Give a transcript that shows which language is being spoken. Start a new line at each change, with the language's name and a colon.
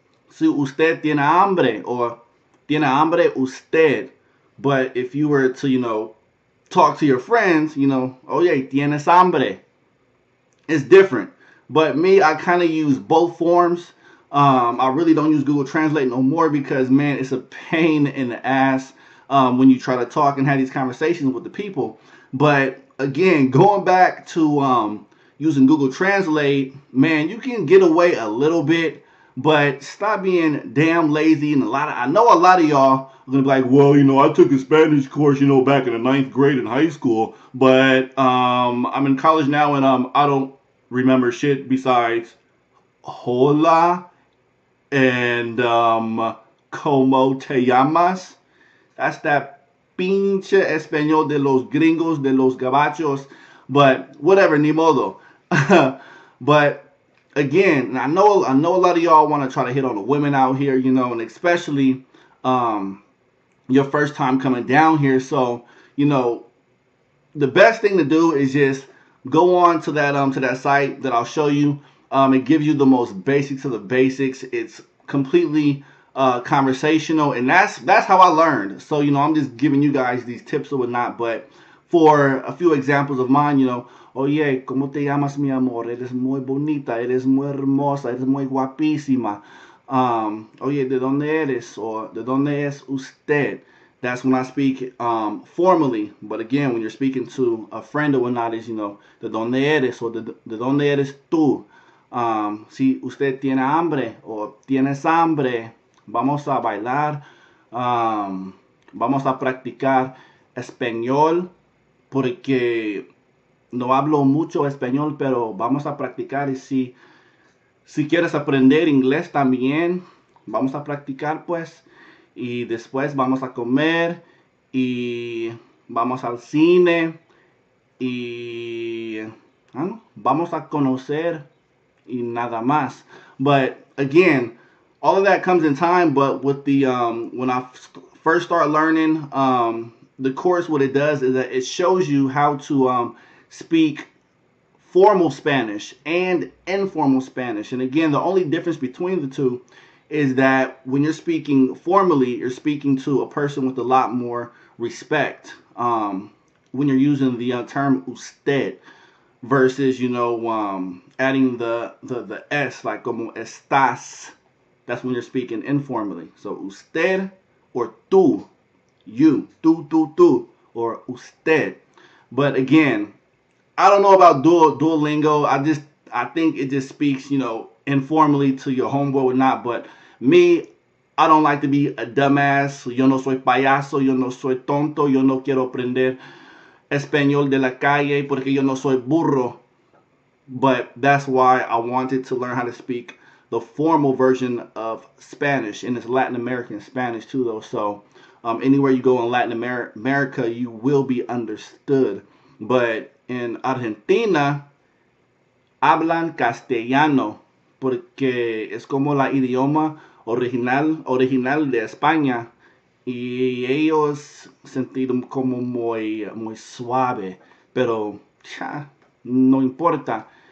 Spanish: Si usted tiene hambre, or tiene hambre usted.
English: But if you were to talk to your friends, oh yeah,
Spanish: tienes hambre.
English: It's different. But me, I kind of use both forms. I really don't use Google Translate no more because, man, it's a pain in the ass when you try to talk and have these conversations with the people. But again, going back to using Google Translate, man, you can get away a little bit, but stop being damn lazy. And I know a lot of y'all are gonna be like, well, I took a Spanish course, back in the 9th grade in high school, but I'm in college now, and I don't remember shit besides
Spanish: hola
English: and
Spanish: como te llamas.
English: That's that
Spanish: pinche español de los gringos, de los gabachos.
English: But whatever,
Spanish: ni modo.
English: But again, I know a lot of y'all want to try to hit on the women out here, and especially your first time coming down here. So the best thing to do is just go on to that site that I'll show you. It gives you the most basics of the basics. It's completely conversational, and that's how I learned. So I'm just giving you guys these tips or whatnot. But for a few examples of mine,
Spanish: oye, ¿cómo te llamas, mi amor? Eres muy bonita, eres muy hermosa, eres muy guapísima. Oye, ¿de dónde eres? Or ¿de dónde es usted?
English: That's when I speak formally. But again, when you're speaking to a friend or whatnot, is,
Spanish: ¿de dónde eres? Or ¿de dónde eres tú? Si usted tiene hambre o tienes hambre, vamos a bailar, vamos a practicar español, porque no hablo mucho español, pero vamos a practicar. Y si quieres aprender inglés también, vamos a practicar, pues. Y después vamos a comer y vamos al cine y vamos a conocer y nada más.
English: But again, all of that comes in time. But with the when I first start learning the course, what it does is that it shows you how to speak formal Spanish and informal Spanish. And again, the only difference between the two is that when you're speaking formally, you're speaking to a person with a lot more respect. When you're using the term usted versus, adding the S, like
Spanish: como estás.
English: That's when you're speaking informally. So usted or tú, you, tú, or usted. But again, I don't know about Duolingo. I think it just speaks, informally to your homeboy or not. But me, I don't like to be a dumbass.
Spanish: Yo no soy payaso, yo no soy tonto, yo no quiero aprender español de la calle porque yo no soy burro.
English: But that's why I wanted to learn how to speak the formal version of Spanish, and it's Latin American Spanish too, though. So anywhere you go in Latin America, you will be understood. But in
Spanish: Argentina, hablan castellano, porque es como la idioma original de España, y ellos sentido como muy suave, pero no importa.